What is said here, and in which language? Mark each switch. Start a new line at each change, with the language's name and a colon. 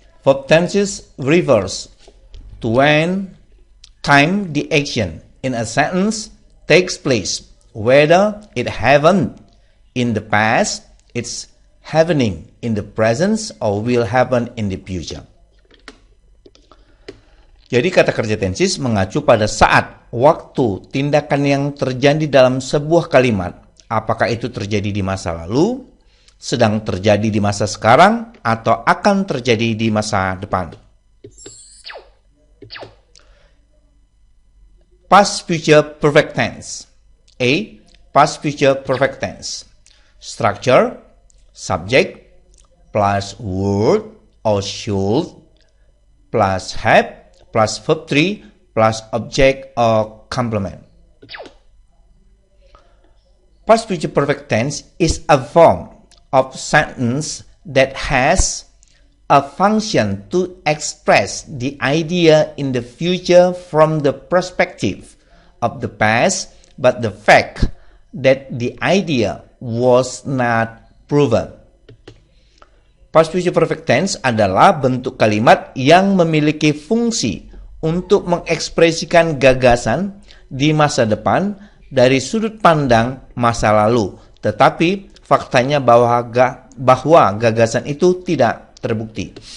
English: Verb tenses refers to when time the action in a sentence takes place, whether it happened in the past, it's happening in the present, or will happen in the future.
Indonesian: Jadi kata kerja tenses mengacu pada saat, waktu, tindakan yang terjadi dalam sebuah kalimat, apakah itu terjadi di masa lalu, sedang terjadi di masa sekarang, atau akan terjadi di masa depan.
English: Past future perfect tense. A. Past future perfect tense. Structure, subject, plus word or should, plus have, plus verb 3, plus object or complement. Past future perfect tense is a form of sentence that has a function to express the idea in the future from the perspective of the past, but the fact that the idea was not proven.
Indonesian: Past future perfect tense adalah bentuk kalimat yang memiliki fungsi untuk mengekspresikan gagasan di masa depan dari sudut pandang masa lalu, tetapi faktanya bahwa gagasan itu tidak terbukti.